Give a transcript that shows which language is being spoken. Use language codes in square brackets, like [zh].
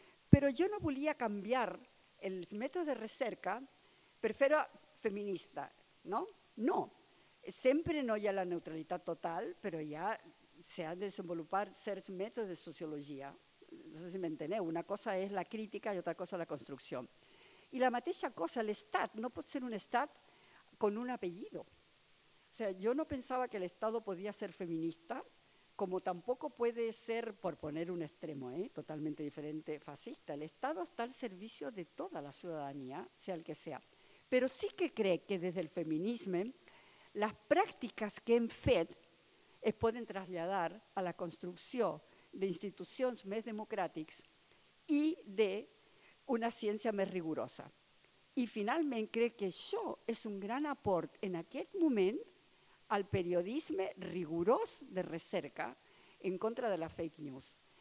[ca] Però jo no volia canviar els mètodes de recerca per fer-ho feminista. No? No. Sempre no hi ha la neutralitat total, però s'ha de desenvolupar certs mètodes de sociologia. No sé si m'enteneu. Una cosa és la crítica i altra cosa la construcció. I la mateixa cosa, l'Estat no pot ser un Estat con un apellido. [es] O sea, yo no pensaba que el Estado podía ser feminista, como tampoco puede ser, por poner un extremo totalmente diferente, fascista. El Estado está al servicio de toda la ciudadanía, sea el que sea. Pero sí que cree que desde el feminismo las prácticas [ca] que hem fet es poden traslladar a la construcció d'institucions més democràtiques i d'una ciència més rigorosa. I finalment crec que això és un gran aport en aquest moment al periodisme rigorós de recerca en contra de la fake news.